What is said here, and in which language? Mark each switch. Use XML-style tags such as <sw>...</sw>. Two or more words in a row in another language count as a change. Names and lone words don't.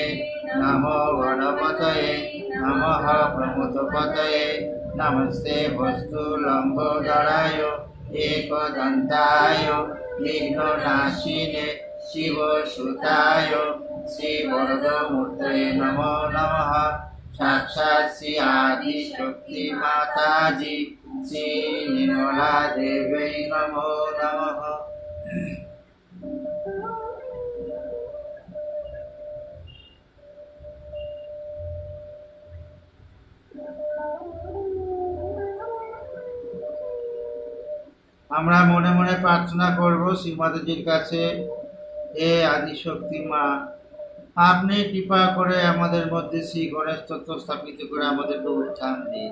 <sa>नमो गणपतये नमः प्रमोदपतये नमस्ते वस्तु लंबोदराय एकदंताय विघ्ननाशिने शिवसुताय श्री वरदमूर्ते नमो नमः साक्षात् श्री आदि शक्ति माताजी श्री निर्मला देवी नमो नमः।</sa> <bn>আমরা মনে মনে প্রার্থনা করব শ্রীমাতাজির কাছে, হে আদিশক্তি মা, আপনি কৃপা করে আমাদের মধ্যে শ্রী গণেশ তত্ত্ব স্থাপিত করে আমাদেরকে উত্থান দিন।</bn>